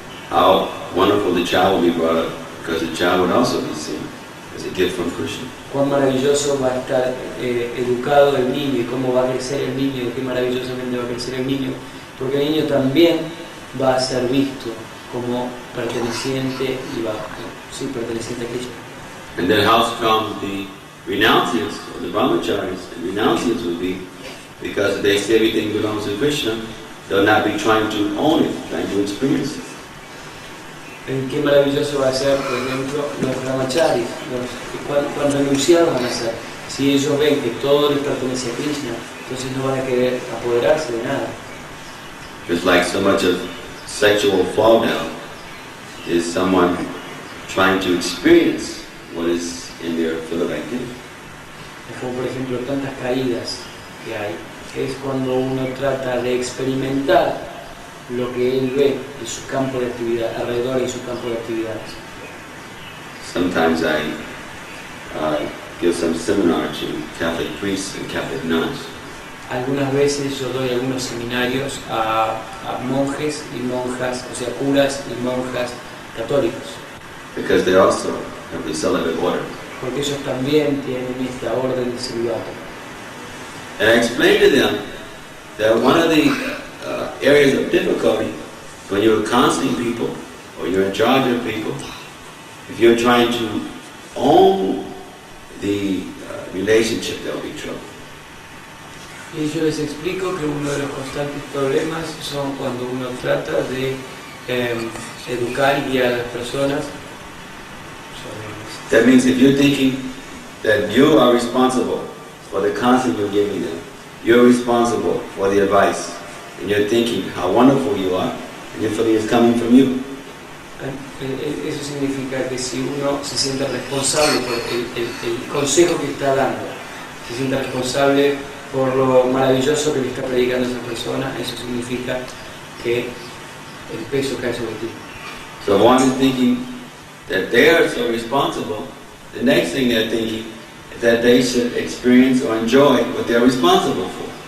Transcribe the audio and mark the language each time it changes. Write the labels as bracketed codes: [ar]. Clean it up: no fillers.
[en] How wonderful the child will be brought up, because the child would also be seen as a gift from Krishna. [es] Cuán maravilloso va a estar educado el niño y cómo va a crecer el niño, y qué maravillosamente va a crecer el niño, porque el niño también va a ser visto como perteneciente perteneciente a Krishna. [en] And then how strong the renunciates or the brahmacharis and renunciates would be, because they say everything belongs to Krishna, they'll not be trying to own it, trying to experience it. [es] Qué maravilloso va a ser, por ejemplo, los brahmacharis, cuán renunciados van a ser. Si ellos ven que todo les pertenece a Krishna, entonces no van a querer apoderarse de nada. [en] Just like so much of sexual fall down is someone trying to experience what is in their field of activity. [es] Es como, por ejemplo, tantas caídas que hay, es cuando uno trata de experimentar lo que él ve en su campo de actividad, alrededor de su campo de actividades. [en] Sometimes I give some seminar to Catholic priests and Catholic nuns. [es] Algunas veces yo doy algunos seminarios a monjes y monjas, o sea, curas y monjas católicos. [en] Because they also have the celibate order. [es] Porque ellos también tienen esta orden de celibato. [en] And I explained to them that one of the areas of difficulty when you're counseling people or you're in charge of people, if you're trying to own the relationship, there'll be trouble. [es] Y yo les explico que uno de los constantes problemas son cuando uno trata de educar y guiar a las personas. [en] That means if you're thinking that you are responsible for the counseling you're giving them, you're responsible for the advice, and you're thinking how wonderful you are, and you're feeling it's coming from you. [es] Eso significa que si uno se siente responsable por el consejo que está dando, se siente responsable por lo maravilloso que le está predicando a esa persona, eso significa que el peso cae sobre ti. [en] So if one is thinking that they are so responsible, the next thing they're thinking, if that they should experience or enjoy what they're responsible for.